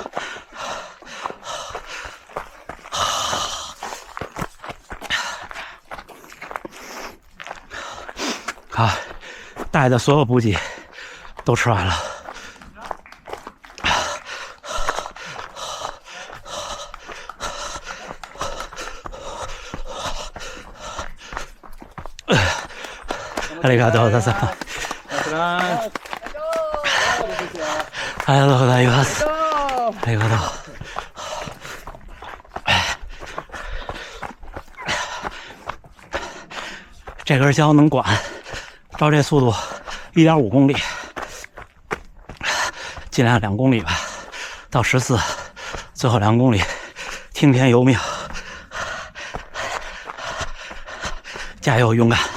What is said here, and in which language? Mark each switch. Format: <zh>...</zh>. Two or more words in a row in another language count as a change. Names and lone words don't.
<zh>好，带的所有补给都吃完了。</zh> <ja>ありがとうございます。ありがとうございます。ありがとう。</ja> <zh>这根胶能管，照这速度1.5公里，尽量2公里吧，到14，最后2公里，听天由命，加油，勇敢！</zh>